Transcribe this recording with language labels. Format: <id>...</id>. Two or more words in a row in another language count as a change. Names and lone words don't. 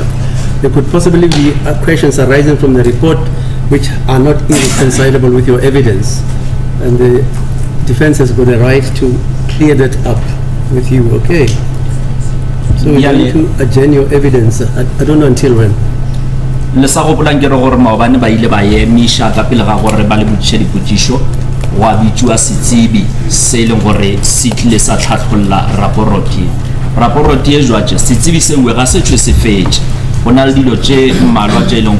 <en>There could possibly be questions arising from the report which are not irreconcilable with your evidence. And the defense has got a right to clear that up with you, okay? So we need to adjourn your evidence. I don't know until when.</en> <nso>le sa go bolang ke re gore maobane ba ile ba emisha ka pele ga gore ba le botšhe dipotšišo wa bitswa setsibi se leng gore se tlile sa tlhatlholla raporoti e jwatše setsibi sengwe ga se tšwe se fetše go na le dilo tše mmalwa tše e leng</nso>